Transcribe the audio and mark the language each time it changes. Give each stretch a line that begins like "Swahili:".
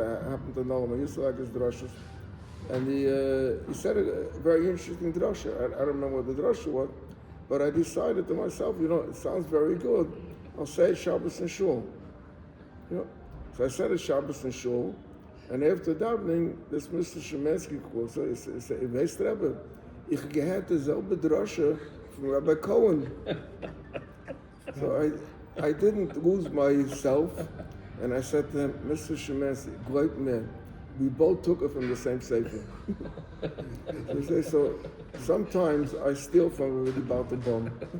English: I happen to know him. I used to like his drushes. And he said a very interesting drasha. I don't know what the drasha was, but I decided to myself, it sounds very good. I'll say it Shabbos and Shul. So I said it Shabbos and Shul, and after davening, this Mr. Shemensky calls, he said,
Yiddish: "Weißt du, Rebbe, ich gehört dieselbe drasha
English: from Rabbi Cohen." So I didn't lose myself, and I said to him, "Mr. Shemensky, great man. We both took it from the same sefer." So sometimes I steal from everybody about the bum.